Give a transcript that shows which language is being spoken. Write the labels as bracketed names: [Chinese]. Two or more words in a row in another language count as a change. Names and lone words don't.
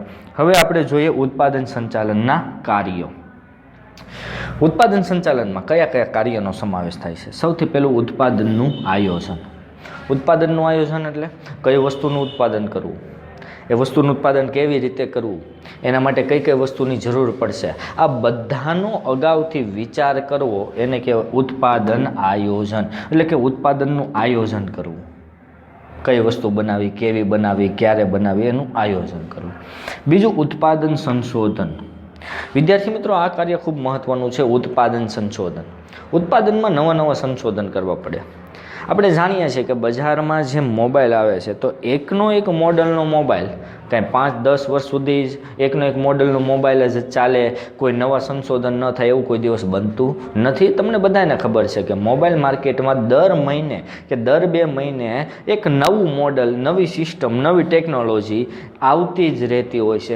[Gujarati] હવે આપણે જોઈએ ઉત્પાદન સંચાલનના કાર્યો। ઉત્પાદન સંચાલન મેં કયા કયા કાર્યનો સમાવેશ થાય છે? સૌથી પહેલું ઉત્પાદનનું આયોજન। ઉત્પાદનનું આયોજન એટલે કઈ વસ્તુનું ઉત્પાદન કરવું, એ વસ્તુનું ઉત્પાદન કેવી રીતે કરવું, એના માટે કઈ કઈ વસ્તુની જરૂર પડશે, આ બધાનો અગાઉથી વિચાર કરવો એને કહેવાય ઉત્પાદન આયોજન। એટલે કે ઉત્પાદનનું આયોજન કરવું, કઈ વસ્તુ બનાવી, કેવી બનાવી, ક્યારે બનાવી, એનું આયોજન કરવું। બીજું ઉત્પાદન સંશોધન। વિદ્યાર્થી મિત્રો આ કાર્ય ખૂબ મહત્વનું છે। ઉત્પાદન સંશોધન, ઉત્પાદન મેં નવા નવા સંશોધન કરવા પડે। આપણે જાણીએ છીએ કે બજારમાં જે મોબાઈલ આવે છે તો એકનો એક મોડલનો મોબાઈલ કાંઈ 5-10 વર્ષ સુધી જ એકનો એક મોડલનો મોબાઈલ જ ચાલે, કોઈ નવા સંશોધન ન થાય એવું કોઈ દિવસ બનતું નથી। તમને બધાને ખબર છે કે મોબાઈલ માર્કેટમાં દર મહિને કે દર 2 મહિને એક નવું મોડલ, નવી સિસ્ટમ, નવી ટેકનોલોજી આવતી જ રહેતી હોય છે।